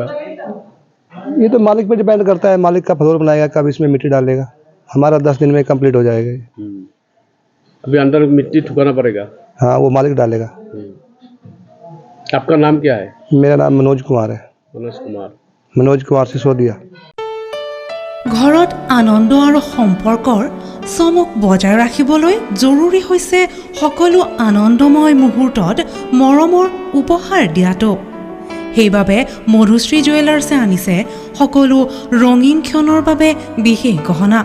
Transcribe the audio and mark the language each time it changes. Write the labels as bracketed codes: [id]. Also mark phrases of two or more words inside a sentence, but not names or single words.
[hi] ये तो मालिक पे डिपेंड करता है, मालिक का फ्लोर बनाएगा, कब इसमें मिट्टी डालेगा। हमारा 10 दिन में कंप्लीट हो जाएगा। अभी अंदर मिट्टी ठुकाना पड़ेगा? हाँ, वो मालिक डालेगा। आपका नाम क्या है? मेरा नाम मनोज कुमार है। मनोज कुमार सिसोदिया। [as] ঘৰত আনন্দ আৰু সম্পৰ্কৰ চমক বজাই ৰাখিবলৈ জৰুৰী হৈছে সকলো আনন্দময় মুহূৰ্তত মৰমৰ উপহাৰ দিয়াটো। সেইবাবে মধুশ্ৰী জুৱেলাৰ্ছে আনিছে সকলো ৰঙীন ক্ষণৰ বাবে বিশেষ গহনা।